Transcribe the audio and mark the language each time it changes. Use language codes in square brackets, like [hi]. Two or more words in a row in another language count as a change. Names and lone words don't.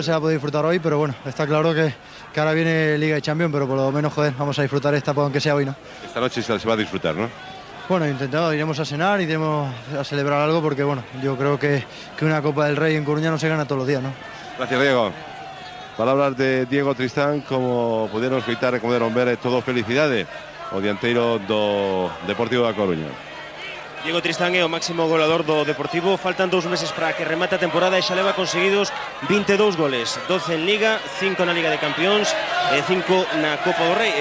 [es] Solo se va a poder disfrutar hoy, pero bueno, está claro que ahora viene Liga y Champions, pero por lo menos, joder, vamos a disfrutar esta, aunque sea hoy, ¿no? Esta noche se va a disfrutar, ¿no? Bueno, iremos a cenar, iremos a celebrar algo, porque bueno, yo creo que una Copa del Rey en Coruña no se gana todos los días, ¿no? [gl] Gracias, Diego. Palabras de Diego Tristán, como pudieron escoitar e como pudieron ver, todo felicidade o dianteiro do Deportivo da Coruña. Diego Tristán é o máximo goleador do Deportivo. Faltan 2 meses para que remate a temporada e xa leva conseguidos 22 goles, 12 en Liga, 5 na Liga de Campións e 5 na Copa do Rei.